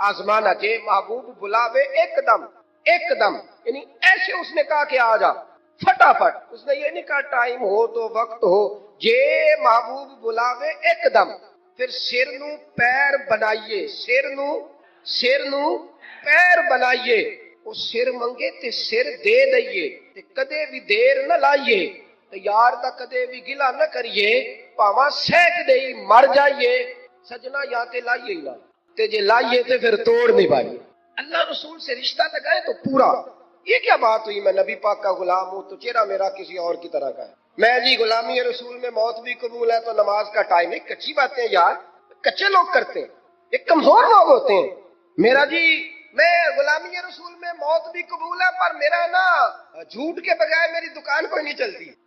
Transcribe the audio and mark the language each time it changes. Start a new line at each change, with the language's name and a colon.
Punjabi: آزمانا جے محبوب بلاوے ایک دم
Urdu: یعنی ایسے اس نے کہا کہ آ جا فٹافٹ. اس نے یہ نہیں کہا ٹائم ہو تو وقت ہو.
Punjabi: جے محبوب بلاوے ایک دم. پھر سر نو پیر بنائیے، سر نو پیر بنائیے. وہ سر منگے تے سر دے دئیے تے کدے بھی دیر نہ لائیے. تے یار دا کدے بھی گلا نہ کریے، پاواں سینک دے مر جائیے. سجنا یا تے لائیے ہی نہ تے جے لائیے تے پھر توڑ نہیں پائیے.
Urdu: اللہ رسول سے رشتہ لگائے تو پورا. یہ کیا بات ہوئی میں نبی پاک کا غلام ہوں تو چہرہ میرا کسی اور کی طرح کا ہے. میں جی غلامی رسول میں موت بھی قبول ہے تو نماز کا ٹائم ہے. کچی باتیں یار کچے لوگ کرتے ہیں، ایک کمزور لوگ ہوتے ہیں. میرا جی میں غلامی رسول میں موت بھی قبول ہے پر میرا نا جھوٹ کے بغیر میری دکان کوئی نہیں چلتی.